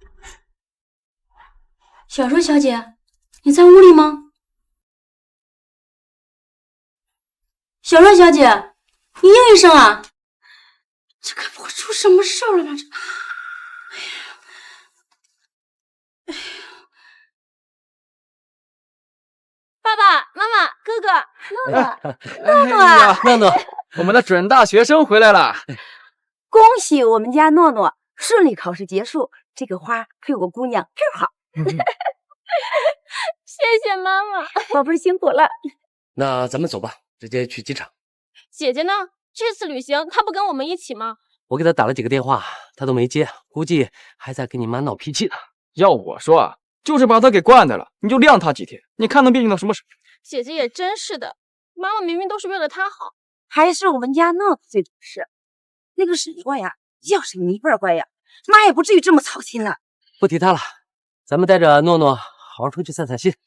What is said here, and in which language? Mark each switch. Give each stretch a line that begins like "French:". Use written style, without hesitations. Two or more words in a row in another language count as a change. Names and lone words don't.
Chinese: 小若小姐，你在屋裡嗎？小若小姐，你應一聲啊！這該不會出什麼事兒了吧？這，哎呀，爸爸媽媽哥哥，諾諾，諾諾，我們的準大學生回來了。恭喜我們家諾諾順利考試結束，這個花配我姑娘正好。謝謝媽媽，寶貝辛苦了。那咱們走吧，直接去機場。姐姐呢？這次旅行她不跟我們一起嗎？我給她打了幾個電話，她都沒接，估計還在跟你媽鬧脾氣呢。要我說啊，就是把她給慣的了，你就晾她幾天，你看能變成到什麼時候？姐姐也真是的，媽媽明明都是為了她好，還是我們家諾諾最懂事。那個沈國呀，要是你一半乖呀，媽也不至於這麼操心了。不提他了，咱們帶着諾諾好好出去散散心。